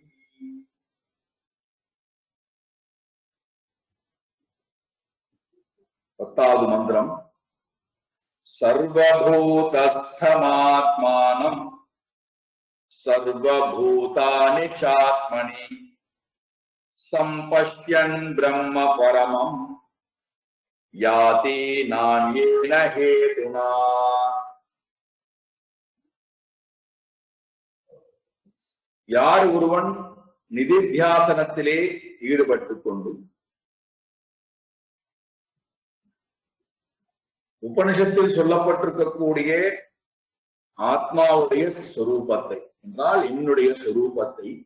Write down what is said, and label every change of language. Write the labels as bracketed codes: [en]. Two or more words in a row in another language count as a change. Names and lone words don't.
[ta] பத்தாவது மந்திரம் [sa] सर्वभूतस्थमात्मानं सर्वभूतानि चात्मनि संपश्यन् ब्रह्म परमं याति नान्येन हेतुना। [ta] யார் ஒருவன் நிதித்தியாசனத்திலே ஈடுபட்டுக் கொண்டு உபனிஷத்தில் சொல்லப்பட்டிருக்கக்கூடிய ஆத்மாவுடைய சொரூபத்தை என்றால் என்னுடைய சொரூபத்தை